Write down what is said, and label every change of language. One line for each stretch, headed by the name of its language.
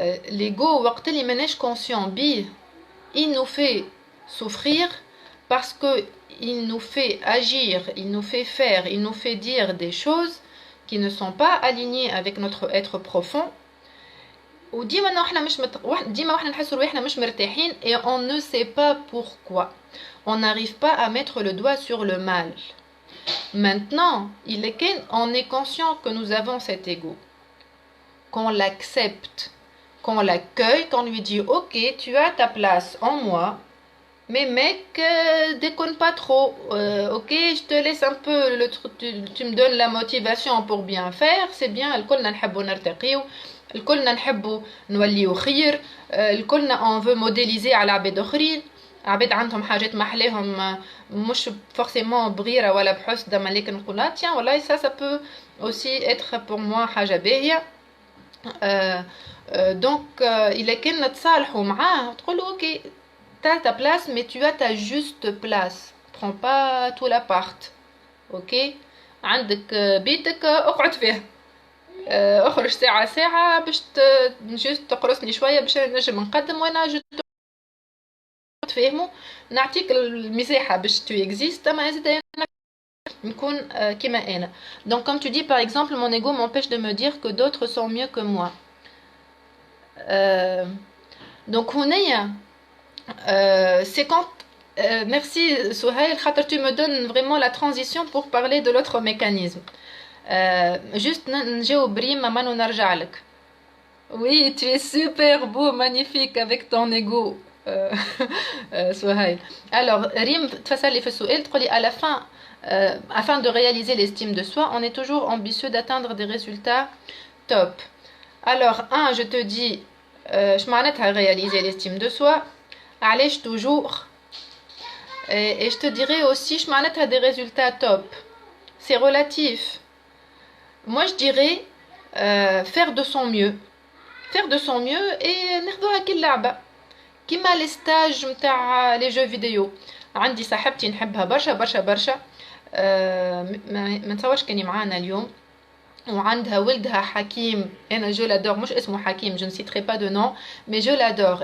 French: L'ego
Arabic: وقت اللي ماناش
French: conscient
Arabic: بيه
French: il nous fait souffrir parce que il nous fait agir, il nous fait faire, il nous fait dire des choses qui ne sont pas alignées avec notre être profond.
Arabic: وديما احنا مش ديما احنا نحسوا روحنا مش مرتاحين
French: et on ne sait pas pourquoi. On n'arrive pas à mettre le doigt sur le mal. Maintenant, on est conscient que nous avons cet ego, qu'on l'accepte, qu'on l'accueille, qu'on lui dit ok, tu as ta place en moi, mais mec, déconne pas trop, ok, je te laisse un peu le truc, tu me donnes la motivation pour bien faire, c'est bien.
Arabic: الكلنا نحبوا نرتقيو، الكلنا نحبوا نوليو خير، الكلنا
French: on veut modéliser
Arabic: على عباد اخرين، عباد عندهم حاجات محلاهم مش
French: forcément
Arabic: بغيره ولا بحسد، ما لكن نقول tiens والله
French: ça peut aussi être pour moi
Arabic: حاجه باهيه. donc الا كان نتصالحوا معاه تقولوا اوكي
French: t'as ta place mais tu as ta juste place، prends pas tout l'appart،
Arabic: اوكي عندك بيتك اقعد فيه، اخرج ساعه ساعه باش جست تقرصني شويه باش نجم نقدم، وانا تفهموا نعطيك المساحه باش
French: tu existes،
Arabic: اما زيد نكون كيما انا.
French: donc comme tu dis par exemple mon ego m'empêche de me dire que d'autres sont mieux que moi. Donc c'est quand merci Souhail, tu me donnes vraiment la transition pour parler de l'autre mécanisme.
Arabic: Juste نجاوب بريم ما نرجع لك.
French: Oui, tu es super beau, magnifique avec ton ego. Souhail. Alors, Rim, à la fin, afin de réaliser l'estime de soi, on est toujours ambitieux d'atteindre des résultats top. Alors, je te dis, je m'arrête à réaliser l'estime de soi. Allez, toujours. Et je te dirais aussi, je m'arrête à des résultats top. C'est relatif. Moi, je dirais faire de son mieux. Faire de son mieux et
Arabic: ناخذوها كاللعبة. كيما لي ستاج نتاع لي جو فيديو. عندي صاحبتي نحبها برشا برشا برشا. ما نتصورش كاني معانا اليوم. وعندها ولدها حكيم. انا جو
French: l'adore,
Arabic: مش اسمه حكيم,
French: je ne citerai pas de nom, mais je l'adore.